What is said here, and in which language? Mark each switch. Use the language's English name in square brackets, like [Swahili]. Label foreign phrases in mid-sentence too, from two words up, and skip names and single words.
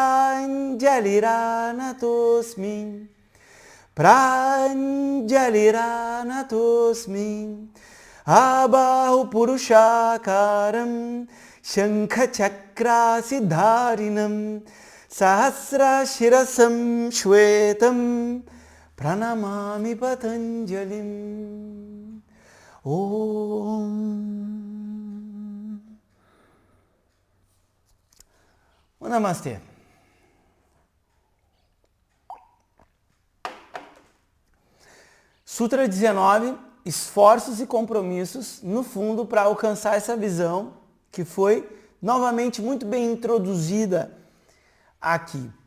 [Sanskrit] Pranjaliranatosmi Pranjaliranatosmi Abahu Purushakaram Shankha Chakra Siddharinam Sahasra Shirasam Shwetam Pranamami Patanjalim. Om. [Portuguese] Namastê. Sutra 19, esforços e compromissos, no fundo, para alcançar essa visão que foi novamente muito bem introduzida aqui.